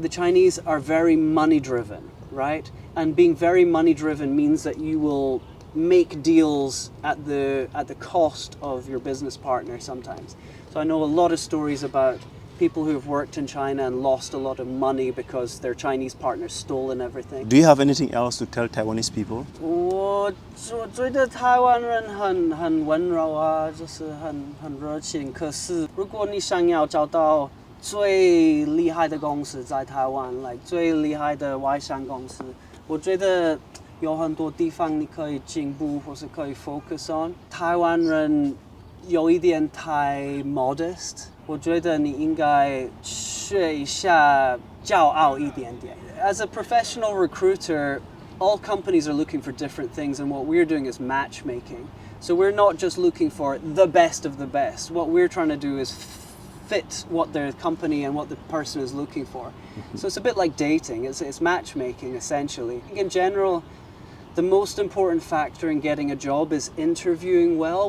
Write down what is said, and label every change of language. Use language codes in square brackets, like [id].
[en] The Chinese are very money driven, right? And being very money driven means that you will make deals at the cost of your business partner sometimes. So I know a lot of stories about people who have worked in China and lost a lot of money because their Chinese partners stolen everything. Do you have anything else to tell Taiwanese people? [zh] 我觉得台湾人很温柔啊，就是很热情。可是如果你想要找到最厉害的公司在台湾，最厉害的外商公司，我觉得有很多地方你可以进步，或是可以 [en] focus on。 [zh] 台湾人有一点太 modest。我觉得你应该学一下骄傲一点点。 [en] As a professional recruiter, all companies are looking for different things, and what we're doing is matchmaking. So we're not just looking for the best of the best. What we're trying to do is fit what their company and what the person is looking for. So it's a bit like dating. It's matchmaking, essentially. In general, the most important factor in getting a job is interviewing well.